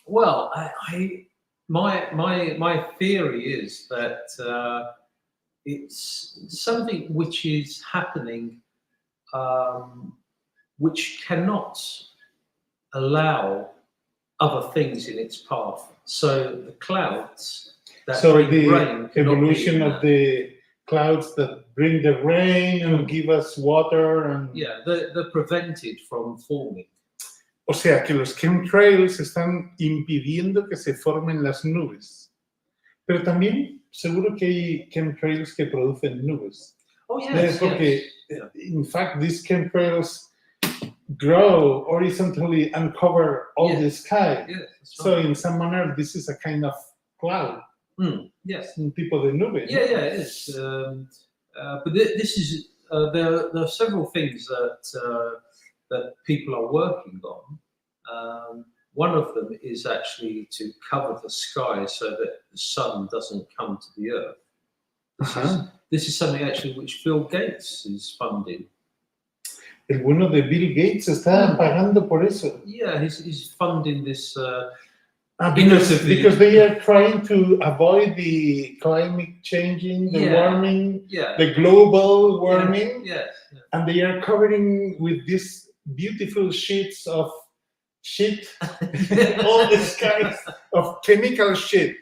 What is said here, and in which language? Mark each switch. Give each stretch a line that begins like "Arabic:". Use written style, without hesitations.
English: Well, my theory is that it's something which is happening, which cannot allow other things in its path. So the clouds that bring rain, the evolution of the clouds that bring the rain and give us water and they're prevented from forming.
Spanish: O sea que los chemtrails están impidiendo que se formen las nubes. Pero también seguro que hay chemtrails que producen nubes.
English: Oh yes. Porque in fact these chemtrails grow horizontally and cover all the sky. Yes, that's So right. in some manner this is a kind of cloud. Yes.
Spanish: Un tipo de nube.
English: Yeah, it is. But this is there are several things that people are working on. One of them is actually to cover the sky so that the sun doesn't come to the earth. This is something actually which Bill Gates is funding.
Spanish: El bueno de Bill Gates está pagando por eso.
English: Yeah, he's funding this Because they are trying to avoid the climate changing, the warming, Yeah. the global warming, Yes. and they are covering with these beautiful sheets of shit, all the skies of chemical shit.